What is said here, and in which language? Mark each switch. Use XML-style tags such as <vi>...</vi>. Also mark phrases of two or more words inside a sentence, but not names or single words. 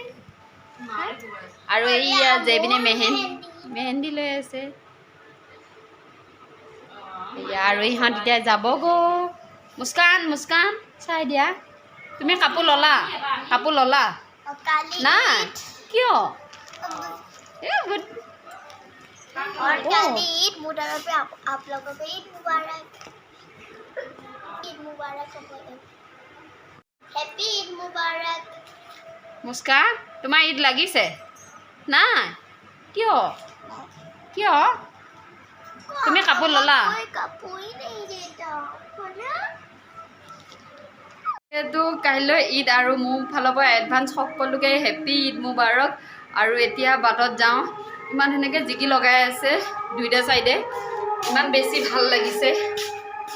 <as>আৰু এইয়া জেবিনে মেহেন্দি লৈ আছে। এইয়া আৰু ইহঁত এতিয়া যাবগৈ। মুস্কান মুস্কান চাই দিয়া, তুমি কাপোৰ ল'লা? কাপোৰ ল'লা? নাই কিয়?</as> <hi>और काली ईद मुबारक पे आप लोगों को ईद मुबारक हैप्पी ईद मुबारक।</hi> <as>মুস্কান তোমাৰ ঈদ লাগিছে? নাই কিয়? কিয়? তুমি কাপোৰ ল'লা?</as> <hi>कोई कपूर ही नहीं देता ना।</hi> <as>এইটো কাইলৈ ঈদ, আৰু মোৰ ফালৰ পৰা এডভান্স সকলোকে হেপ্পী ঈদ মুবাৰক। আৰু এতিয়া বাটত যাওঁ, ইমান ধুনীয়াকৈ জিকি লগাই আছে দুইটা চাইডে, ইমান বেছি ভাল লাগিছে।</as>